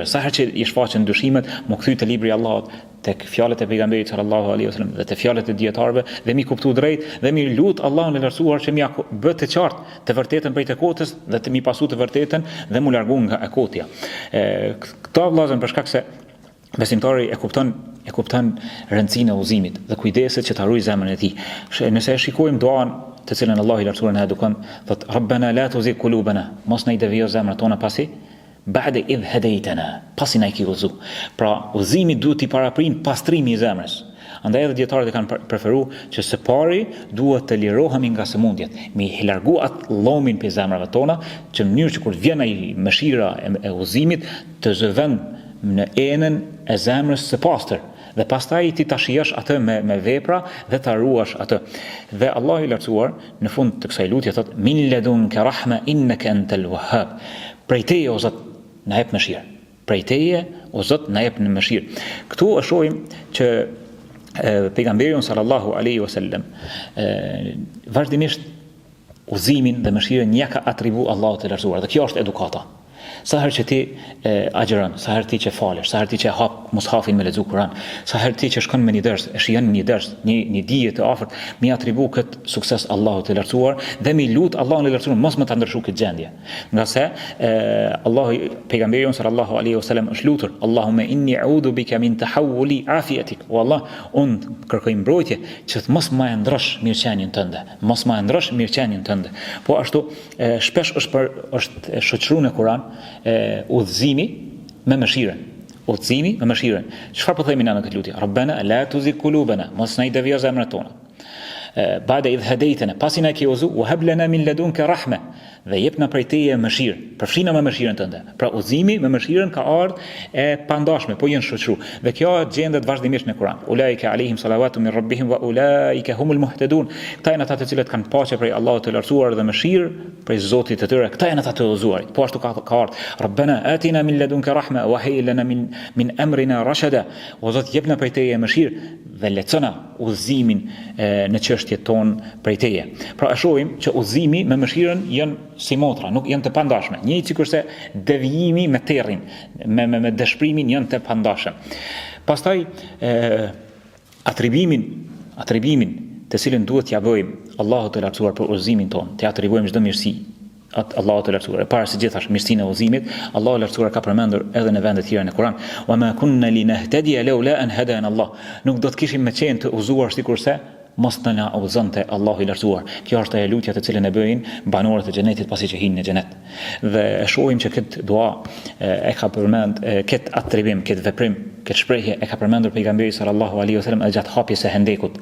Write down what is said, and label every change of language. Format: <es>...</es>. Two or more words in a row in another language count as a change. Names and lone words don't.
<sq>Sa herë që I shfaqen dyshimet, mo kthy te libri I Allahut, tek fjalët e pejgamberit</sq> <ar>صلى الله عليه وسلم</ar> <sq>dhe te fjalët e dietarëve dhe mi kuptu drejt dhe mi lut Allahun e lartësuar që mi bë të qartë të vërtetën prej të kotës dhe të mi pasu të vërtetën dhe mu largu nga e kotja. Këto vëllezër për shkak se besimtari e kupton rëndësinë e udhëzimit dhe kujdeset që ta ruaj zemrën e tij. Nëse e shikojmë duan të cilën Allahu I lartësuar na edukon, thot</sq> <ar>ربنا لا تزغ قلوبنا,</ar> <sq>mos na I devijo zemrat tona pasi</sq> <ar>بعد إذ هديتنا,</ar> <sq>pasi na I ke udhëzu. Pra udhëzimi duhet I paraprin pastrimi I zemrës. Andaj edhe dietarët e kanë preferuar që së pari duhet të lirohemi nga sëmundjet, mi largu atë llomin pe zemrave tona, që në mënyrë që kur vjen ai mëshira e udhëzimit të zëvend në enën e zemrës së pastër. Dhe pastaj ti ta shijosh atë me vepra dhe ta ruash atë. Dhe Allahu i lartësuar në fund të kësaj lutje thot</sq> <ar>من لدنك رحمة إنك أنت الوهاب.</ar> <sq>Prej teje o Zot na jep mëshirë. Prej teje o Zot na jep në mëshirë. Këtu e shohim që pejgamberi</sq> <ar>صلى الله عليه وسلم</ar> <sq>vazhdimisht udhëzimin dhe mëshirën ja ka atribu Allahu të lartësuar. Dhe kjo është edukata. Sa herë që ti agjeron, sa herë ti që falesh, sa herë ti që hap mushafin me lexu Kur'an, sa herë ti që shkon me një ders, e shijon një ders, një dije të afërt, mi atribu kët sukses Allahut të lartësuar dhe mi lut Allahun të lartësuar mos më ta ndryshu këtë gjendje. Nga se Allahu pejgamberi</sq> <ar>صلى الله عليه وسلم</ar> <sq>është lutur,</sq> <ar>اللهم إني أعوذ بك من تحول عافيتك.</ar> <sq>O Allah, unë kërkoj mbrojtje që të mos më ndrosh mirëqenien tënde, mos më ndrosh mirëqenien tënde. Po ashtu shpesh është shoqëruar në Kur'an udhëzimi me mëshirën. Udhëzimi me mëshirën. Çfarë po themi në këtë lutje?</sq> <ar>ربنا لا تزغ قلوبنا,</ar> <sq>mos na i devio zemrat tona.</sq> <ar>بعد إذ هديتنا,</ar> <sq>pasi na ke udhëzu,</sq> <ar>وهب لنا من لدنك رحمة,</ar> <sq>dhe jepna prej teje mëshirë, përfshina me mëshirën tënde. Pra udhëzimi me mëshirën ka ardhur e pandashme, po janë shoqëru. Dhe kjo gjendet vazhdimisht në Kur'an.</sq> <ar>أولئك عليهم صلوات من ربهم وأولئك هم المهتدون.</ar> <sq>Këta janë ata të cilët kanë paqe prej Allahut të lartësuar dhe mëshirë prej Zotit të tyre. Këta janë ata të udhëzuarit. Po ashtu ka ardhur.</sq> <ar>ربنا آتنا من لدنك رحمة وهيئ لنا من أمرنا رشدا.</ar> <sq>O Zot, jepna prej teje mëshirë dhe lecona udhëzimin në çështjet tonë prej teje. Pra e shohim që udhëzimi me mëshirën janë si motra, nuk janë të pandashme. Njëjtë sikurse devijimi me terrin, me dëshprimin janë të pandashme. Pastaj atribimin të cilën duhet t'ia bëjmë Allahut të lartësuar për udhëzimin ton, t'i atribojmë çdo mirësi Allahu të lartësuar. Para se gjithashtu mirësinë e udhëzimit, Allahu i lartësuar ka përmendur edhe në vende të tjera në Kur'an,</sq> <ar>"وما كنا لنهتدي لولا أن هدانا الله."</ar> <sq>Nuk do të kishim me qenë të udhëzuar sikurse mos të na udhëzonte Allahu i lartësuar. Kjo është ajo lutja të cilën e bëjnë banorët e xhenetit pasi që hinë në xhenet. Dhe e shohim që këtë dua e ka përmend, këtë atribim, këtë veprim, këtë shprehje e ka përmendur pejgamberi</sq> <ar>صلى الله عليه وسلم</ar> <sq>gjatë hapjes së Hendekut.</sq>